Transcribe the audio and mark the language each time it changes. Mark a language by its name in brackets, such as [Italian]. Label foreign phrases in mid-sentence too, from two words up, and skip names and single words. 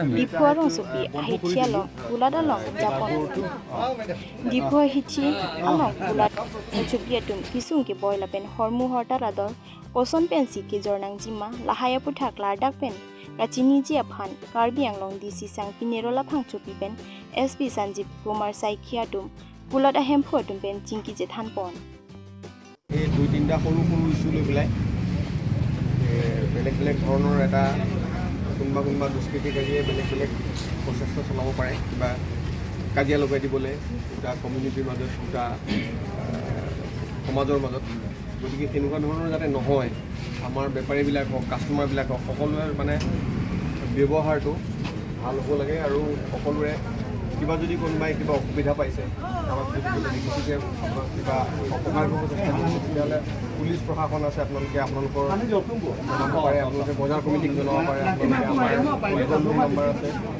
[Karbi] diphu rong sepi hithi along pulada long japon diphu hithi along pulat chopi dum kisung ke boy la pen hormu horta rador koson pen si ke jornang jima lahaya puthak lardak pen Kachini ji aphan Karbi Anglong DC sang pinero laphang chopi pen SP Sanjeev Kumar Saikhia dum pulat ahem phu dum pen chingki je than pon [Assamese] এই দুই তিনটা সৰু সৰু ইস্যু লৈ পেলাই বেলেগ বেলেগ ধৰণৰ এটা কোনোবা দুষ্কৃতিকাৰীয়ে বেলেগ বেলেগ প্ৰচেষ্টা চলাব পাৰে কিবা কাজিয়া লগাই দিবলৈ দুটা কমিউনিটিৰ মাজত দুটা সমাজৰ মাজত গতিকে তেনেকুৱা ধৰণৰ যাতে নহয় আমাৰ বেপাৰীবিলাক হওক কাষ্টমাৰবিলাক হওক সকলোৰে মানে ব্যৱহাৰটো ভাল হ'ব লাগে আৰু সকলোৰে কিবা যদি কোনোবাই কিবা অসুবিধা পাইছে আমাক যদি দেখিছে যে কিবা অপকাৰ কৰিব চেষ্টা কৰিছে তেতিয়াহ'লে পুলিচ প্ৰশাসন আছে আপোনালোকৰ জনাব পাৰে আপোনালোকে বজাৰ কমিটিক জনাব পাৰে আপোনালোকে আমাৰ নম্বৰ আছে